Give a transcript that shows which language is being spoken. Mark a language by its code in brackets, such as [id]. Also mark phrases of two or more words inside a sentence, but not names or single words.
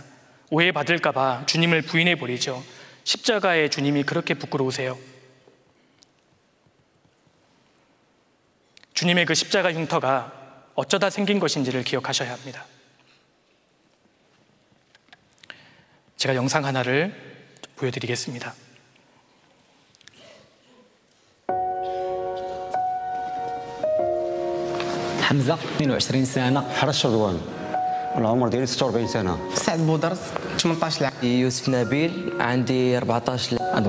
[ko] 오해받을까 봐 주님을 부인해 버리죠. 십자가의 주님이 그렇게 부끄러우세요? 주님의 그 십자가 흉터가 어쩌다 생긴 것인지를 기억하셔야 합니다. 제가 영상 하나를 보여드리겠습니다. [ar] حمزة 22 سنة. حرس شردوان العمر ديالي 46 سنة. سعد بودرس 18 عام. يوسف نبيل عندي 14 عام.